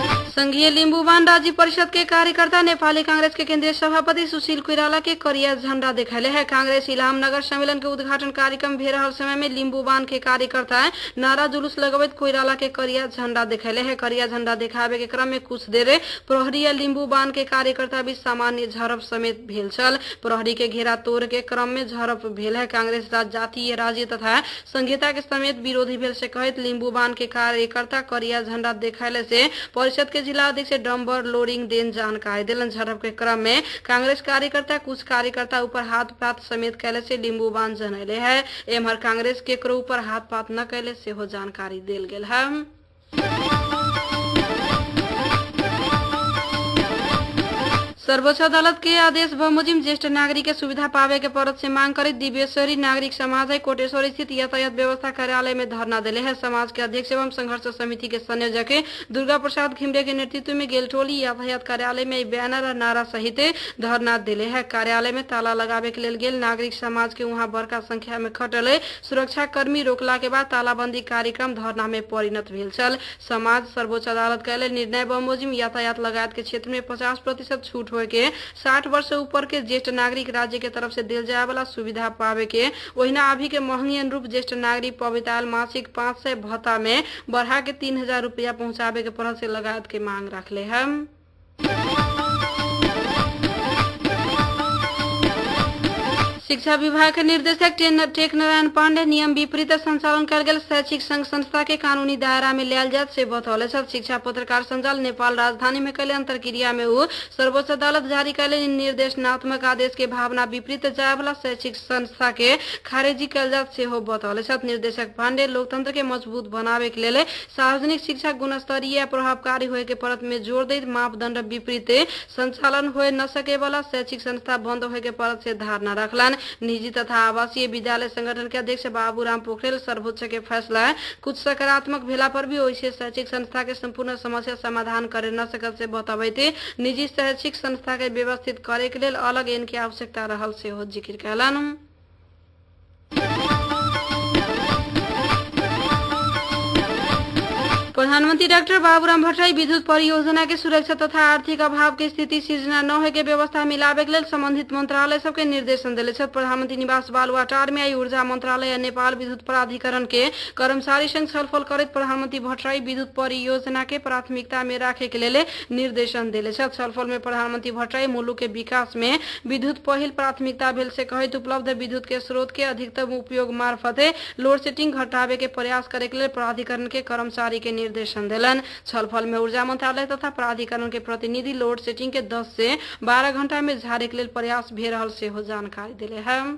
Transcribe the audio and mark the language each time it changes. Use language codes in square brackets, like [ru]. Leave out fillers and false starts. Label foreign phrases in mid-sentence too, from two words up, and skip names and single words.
[mai] संघीय लिम्बुवान राज्य परिषद के कार्यकर्ता नेपाली कांग्रेस के केंद्रीय सभापति सुशील कोइराला के करिया झंडा दिखैले है। कांग्रेस इलाम नगर सम्मेलन के उद्घाटन कार्यक्रम भे रहल समय में लिम्बुवान के कार्यकर्ता नारा जुलूस लगबैत कोइराला के करिया झंडा दिखैले है। करिया झंडा दिखावे के क्रम में कुछ देर प्रहरी या लिम्बुवान के कार्यकर्ता भी सामान्य झड़प समेत भेल छल। प्रहरी के घेरा तोड़ के क्रम में झड़प भेल है। कांग्रेस जातीय राज्य तथा संहिता के समेत विरोधी भेल से कहित लिम्बुवान के कार्यकर्ता करिया झंडा दिखैले से परिषद के जिला अध्यक्ष डम्बर लोडिंग देन जानकारी दिलन। झड़प के क्रम में कांग्रेस कार्यकर्ता कुछ कार्यकर्ता ऊपर हाथ पात समेत कैले से लिम्बुवान जनैले है। एमहर कांग्रेस केकरो ऊपर हाथ पात न कैले से हो जानकारी दिल गेल है। सर्वोच्च अदालत के आदेश बमोजिम ज्येष्ठ नागरिक के सुविधा पावे के परत से मांग कर दिव्येश्वरी नागरिक समाज कोटेश्वर स्थित यातायात व्यवस्था कार्यालय में धरना दिले है। समाज के अध्यक्ष एवं संघर्ष समिति के संयोजक दुर्गा प्रसाद खिमरे के नेतृत्व में गेल टोली यातायात कार्यालय में बैनर और नारा सहित धरना दिले है। कार्यालय में ताला लगावे के लेल गेल नागरिक समाज के वहां बड़का संख्या में खटल सुरक्षा कर्मी रोकला के बाद तालाबंदी कार्यक्रम धरना में परिणत भेल छल। समाज सर्वोच्च अदालत के निर्णय बमोजिम यातायात लगायत के क्षेत्र में 50% छूट के 60 वर्ष से ऊपर के ज्येष्ठ नागरिक राज्य के तरफ से दिल जाए वाला सुविधा पावे के वहीना अभी के महंगी अनुरूप ज्येष्ठ नागरिक पविताल मासिक 500 भत्ता में बढ़ा के 3000 रुपया पहुंचावे के परत से लगायत के मांग रखले है। शिक्षा विभाग के निर्देशक टेक नारायण पांडे नियम विपरीत संचालन कयल गेल शैक्षिक संघ संस्था के कानूनी दायरा में लियाल जात से बतौले छल। शिक्षा पत्रकार संजाल नेपाल राजधानी में कैले अंतरक्रिया में वो सर्वोच्च अदालत जारी कैले निर्देशनात्मक आदेश के भावना विपरीत जाए वाला शैक्षिक संस्था के खारिजी कयल जात से हो बतौले छल। निर्देशक पांडे लोकतंत्र के मजबूत बनावे के लेल सार्वजनिक शिक्षा गुणस्तरीय प्रभावकारी होए के परत में जोर दैत मापदंड विपरीत संचालन होए न सके वाला शैक्षिक संस्था बंद होए के परत से धारणा रखलन। निजी तथा आवासीय विद्यालय संगठन के अध्यक्ष बाबूराम पोखरेल सर्वोच्च के फैसला कुछ सकारात्मक भेला पर भी वैसे शैक्षिक संस्था के संपूर्ण समस्या समाधान करे न सकल से बताबैते निजी शैक्षिक संस्था के व्यवस्थित करे के लेल अलग एन की आवश्यकता रहल से हो जिक्र कैलन। प्रधानमंत्री डॉक्टर बाबूराम भट्टराई विद्युत परियोजना के सुरक्षा तथा आर्थिक अभाव के स्थिति सृजना न होए के व्यवस्था मिलावे के लेल संबंधित मंत्रालय सबके निर्देशन दिले छथि। प्रधानमंत्री निवास बालुवाटार में आई ऊर्जा मंत्रालय और नेपाल विद्युत प्राधिकरण के कर्मचारी संग छलफल करैत प्रधानमंत्री भट्टराई विद्युत परियोजना के प्राथमिकता में राखे के लेल निर्देशन दिले छथि। छलफल में प्रधानमंत्री भट्टराई मुलुक के विकास में विद्युत पहिल प्राथमिकता भेल से कहित उपलब्ध विद्युत के स्रोत के अधिकतम उपयोग मार्फत लोड सेटिंग घटावे के प्रयास करे के लेल प्राधिकरण के कर्मचारी के निर्देशन दिलन। छलफल में ऊर्जा मंत्रालय तथा प्राधिकरण के प्रतिनिधि लोड सेटिंग के 10 से 12 घंटा में झाड़े के लिए प्रयास भे रहल से हो जानकारी दिले है।